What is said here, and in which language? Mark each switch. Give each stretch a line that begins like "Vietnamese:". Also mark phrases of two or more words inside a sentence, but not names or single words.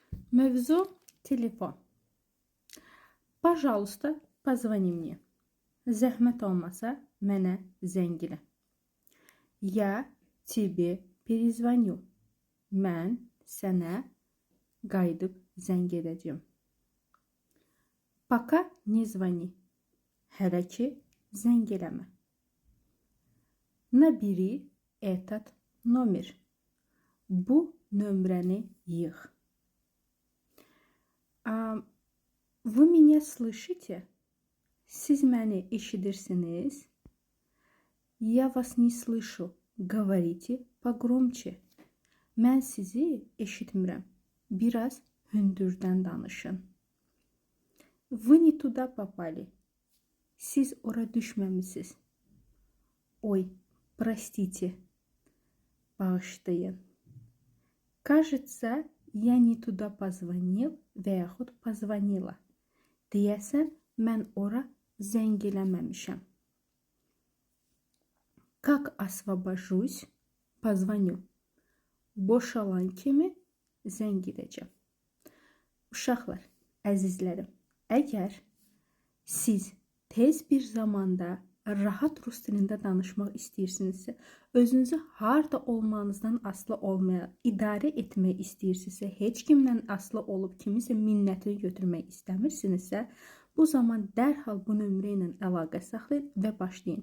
Azerbaijani: Mövzu telefon.
Russian: Пожалуйста, позвони мне.
Azerbaijani: Zəhmət olmasa mənə zəng elə.
Russian: Я тебе перезвоню.
Azerbaijani: Mən sənə qayıdıb zəng edəcəm.
Russian: Пока не звони.
Azerbaijani: Hələ ki zəng eləmə.
Russian: Nabiri этот номер.
Azerbaijani: Bu nömrəni yığ.
Russian: Вы меня слышите?
Azerbaijani: Siz məni eşidirsiniz?
Russian: Я вас не слышу. Говорите погромче.
Azerbaijani: Mən sizi eşitmirəm. Biraz hündürdən danışın.
Russian: Вы не туда попали.
Azerbaijani: Siz ora düşməmisiniz.
Russian: Ой, простите. Bağışlayın. Кажется, я не туда позвонил
Azerbaijani: və yaxud
Russian: позвонила.
Azerbaijani: Deyəsən, mən ora zəng eləməmişəm.
Russian: Как освобожусь, позвоню.
Azerbaijani: Boşalan kimi zəng edəcəm. Uşaqlar, əzizlərim, əgər siz tez bir zamanda rahat rus dilində danışmaq istəyirsinizsə, özünüzü harda olmanızdan asılı olmayan idarə etmək istəyirsinizsə, heç kimdən asılı olub kimisə minnətini götürmək istəmirsinizsə, bu zaman dərhal bu nömrə ilə əlaqə saxlayın və başlayın.